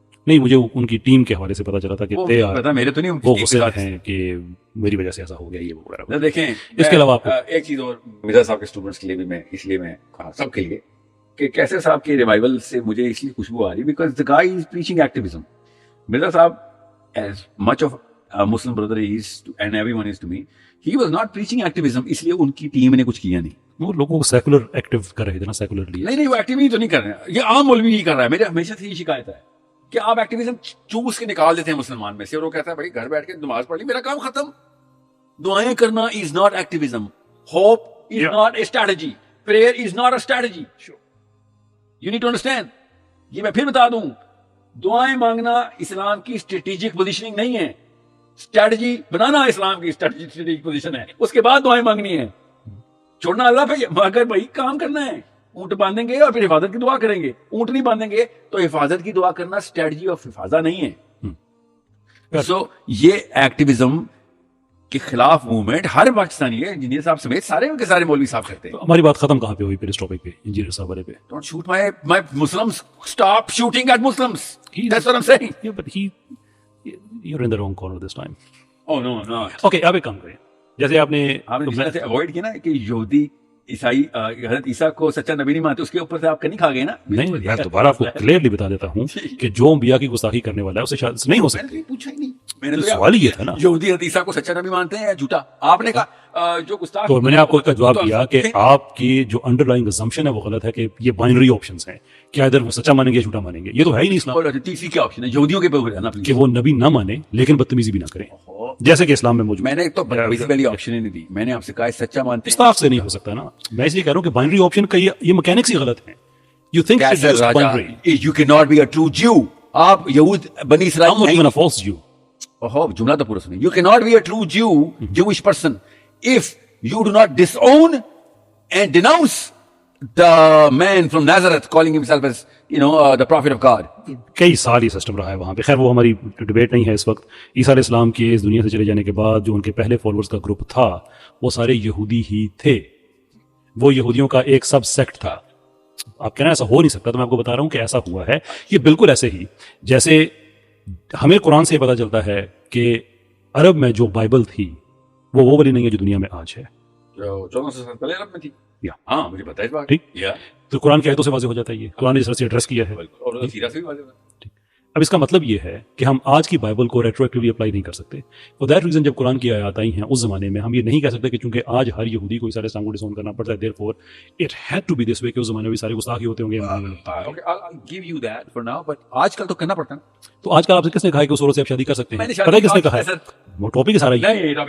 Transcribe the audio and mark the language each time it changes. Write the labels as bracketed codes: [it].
[ur] نہیں مجھے ان کی ٹیم کے حوالے سے پتا چلا تھا کہ میرے تو نہیں, وہ غصے ہیں کہ میری وجہ سے ایسا ہو گیا یہ وغیرہ. دیکھیں اس کے علاوہ ایک چیز اور مرزا صاحب کے اسٹوڈنٹس کے لیے بھی میں اس لیے میں کہا سب کے لیے کہ کیسر صاحب کے ریوائول سے مجھے اس لیے خوشبو آ رہی because [en] the guy is preaching activism. Mirza صاحب as much of a Muslim brother is and everyone is to me, he was not preaching activism, [ur] اس لیے ان کی ٹیم نے کچھ کیا نہیں. وہ لوگوں کو سیکولر ایکٹیو کر رہے تھے نا, سیکولرلی. نہیں وہ ایکٹیویٹی تو نہیں کر رہے ہیں, یہ عام مولوی ہی کر رہا ہے. میرے ہمیشہ سے یہ شکایت ہے کہ آپ ایکٹیویزم چوس کے نکال دیتے ہیں مسلمان میں سے, اور وہ کہتا ہے بھائی گھر بیٹھ کے نماز پڑھ لی, میرا کام ختم. دعائیں کرنا [en] is not activism. Hope is not a strategy. Prayer is not a strategy. You need to understand. [ur] یہ میں پھر بتا دوں, دعائیں مانگنا اسلام کی اسٹریٹجک پوزیشننگ نہیں ہے. اسٹریٹجی بنانا اسلام کی اسٹریٹجک پوزیشن ہے, اس کے بعد دعائیں مانگنی ہے. چھوڑنا اللہ پہ, مگر بھائی کام کرنا ہے. اونٹ باندھیں گے اور پھر حفاظت کی دعا کریں گے, اونٹ نہیں باندھیں گے تو حفاظت کی دعا کرنا اسٹریٹجی آف حفاظت نہیں ہے. سو یہ ایکٹیویزم کے خلاف موومنٹ ہر پاکستانی ہے, انجینئر صاحب سمیت سارے کے سارے مولوی صاحب کرتے ہیں. ہماری بات ختم کہاں پہ ہوئی پھر اس ٹاپک پہ, انجینئر صاحب والے پہ؟ [en] Don't shoot my Muslims. Stop shooting at Muslims. That's what I'm saying. Yeah, but you're in the wrong corner this time. Oh no, no. [ur] Okay, آپ ایک کام کریں, جیسے آپ نے سے اوائڈ کیا نا کہ یہودی عیسائی حضرت عیسیٰ کو سچا نبی نہیں مانتے, اس کے اوپر سے آپ نہیں کھا گئے نا. نہیں, میں دوبارہ آپ کو کلیئرلی بتا دیتا ہوں کہ جو انبیاء کی گستاخی کرنے والا ہے اسے شاید نہیں ہو سکتی. پوچھا ہی نہیں, میں نے سوال ہی یہ تھا نا, یہودی حضرت عیسیٰ کو سچا نبی مانتے ہیں یا جھوٹا. آپ نے کہا جو گستاخ, تو میں نے آپ کو اس کا جواب دیا کہ آپ کی جو انڈر لائنگ assumption ہے وہ غلط ہے کہ یہ بائنری آپشنز ہیں, کیا ادھر وہ سچا مانیں گے یا جھوٹا مانیں گے. یہ تو ہے ہی نہیں اسلام. تیسری کیا آپشن ہے یہودیوں کے اوپر جانا کہ وہ نبی نہ مانے لیکن بدتمیزی بھی نہ کریں, جیسے کہ اسلام میں موجود. میں نے تو بیسیکلی آپشن ہی نہیں دی, میں نے آپ سے کہا سچا مانتے ہیں. استاف سے نہیں ہو سکتا نا, میں اس لیے کہہ رہا ہوں کہ بائنری آپشن کا یہ مکینکس ہی غلط ہیں. [en] You think it's just binary. You cannot be a true Jew. [ur] آپ یہود بنی اسرائیل [en] I'm not even a false Jew. [ur] جملہ تو پورا سنیں. [en] You cannot be a true Jew, Jewish person, if you do not disown and denounce the man from Nazareth calling himself as, the prophet of God. [ur] کئی سال یہ system رہا ہے وہاں پہ. خیر وہ ہماری ڈبیٹ نہیں ہے اس وقت. عیسیٰ علیہ السلام کے اس دنیا سے چلے جانے کے بعد جو ان کے پہلے فالوورز کا گروپ تھا وہ سارے یہودی ہی تھے, وہ یہودیوں کا ایک سب سیکٹ تھا. آپ کہنا ایسا ہو نہیں سکتا, تو میں آپ کو بتا رہا ہوں کہ ایسا ہوا ہے. یہ بالکل ایسے ہی جیسے ہمیں قرآن سے پتہ چلتا ہے کہ عرب میں جو بائبل تھی وہ والی نہیں ہے جو دنیا میں آج ہے. 1400 سال پہلے عرب میں تھی. ہاں مجھے پتا ہے اس بات. ٹھیک, تو قرآن کی آیتوں سے واضح ہو جاتا ہے. یہ قرآن نے اس طرح سے ایڈریس کیا ہے. اور سیرہ سے بھی واضح ہوتا ہے. اب اس کا مطلب یہ ہے کہ ہم آج کی بائبل کو ریٹرویکٹیولی اپلائی نہیں کر سکتے. [en] for that reason [ur] جب قرآن کی آیات آئی ہیں اس زمانے میں, ہم یہ نہیں کہہ سکتے کہ چونکہ آج ہر یہودی کو عیسیٰ علیہ السلام کو ڈسون کرنا پڑتا ہے, [en] therefore it had to be this way, [ur] کہ اس زمانے میں بھی سارے گستاخی ہوتے ہوں گے. [en] I'll give you that for now, but [ur] آج کل تو کرنا پڑتا ہے. تو آج کل آپ سے کس نے کہا ہے کہ اس عورت سے آپ شادی کر سکتے ہیں؟ پتہ ہے کس نے کہا ہے؟ وہ ٹاپک ہے سارا یہ.